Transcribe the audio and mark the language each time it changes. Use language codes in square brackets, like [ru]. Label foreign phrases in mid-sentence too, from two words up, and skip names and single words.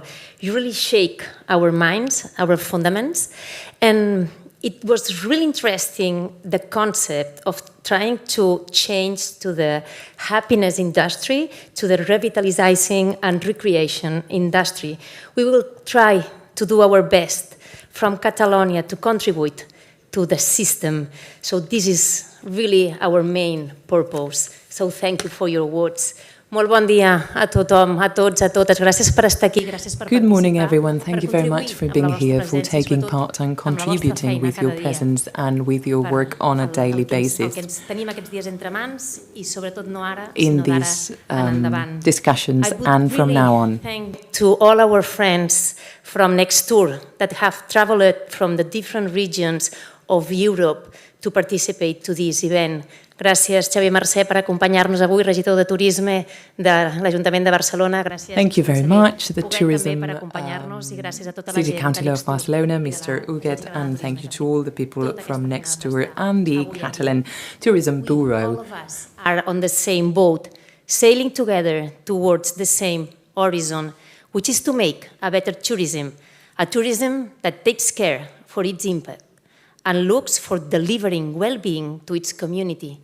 [en] You really shake our minds, our fundaments, and it was really interesting, the concept of trying to change to the happiness industry, to the revitalizing and recreation industry. We will try to do our best from Catalonia to contribute to the system. So this is really our main purpose. So thank you for your words. [ca] Molt bon dia a tothom, a tots, a totes. Gràcies per estar aquí, gràcies per [en] Good morning, everyone. Thank you very much for being here, for taking part and contributing with your presence and with your work on a daily basis in these discussions and from now on. Thank to all our friends from next door that have traveled from the different regions of Europe to participate to this event. [ca] Gràcies, Xavier Mercè, per acompanyar-nos avui, regidor de Turisme de l'Ajuntament de Barcelona. Gràcies. [en] Thank you very much, the Tourism City Councillor of Barcelona, Mr. Huguet, and thank you to all the people from next door and the Catalan Tourism Bureau. All of us are on the same boat, sailing together towards the same horizon, which is to make a better tourism, a tourism that takes care for its impact and looks for delivering well-being to its community.